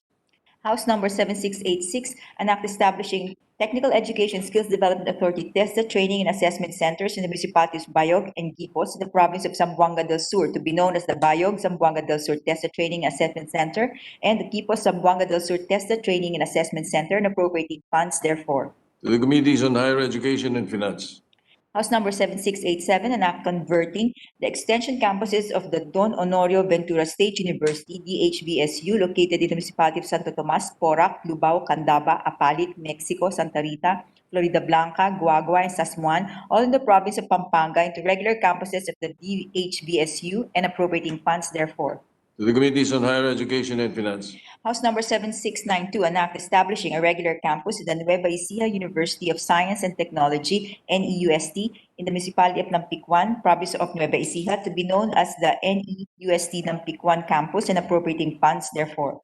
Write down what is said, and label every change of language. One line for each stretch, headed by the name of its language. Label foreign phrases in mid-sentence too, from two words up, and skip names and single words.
English: House Number 7686, an act establishing Technical Education Skills Development Authority TESDA training and assessment centers in the municipalities Bayog and Quipos in the province of Zamboanga del Sur to be known as the Bayog Zamboanga del Sur TESDA Training and Assessment Center and the Quipos Zamboanga del Sur TESDA Training and Assessment Center and appropriating funds therefore. To the Committees on Higher Education and Finance. House Number 7687, an act converting the extension campuses of the Don Honorio Ventura State University, DHVSU, located in the municipality of Santo Tomas, Porac, Lubao, Candaba, Apalit, Mexico, Santa Rita, Florida Blanca, Guagua, and Sasmuan, all in the province of Pampanga, into regular campuses of the DHVSU and appropriating funds therefore. To the Committees on Higher Education and Finance. House Number 7692, an act establishing a regular campus in the Nueva Ecija University of Science and Technology, NEUST, in the municipality of Nampicuan, province of Nueva Ecija, to be known as the NEUST Nampicuan campus and appropriating funds therefore.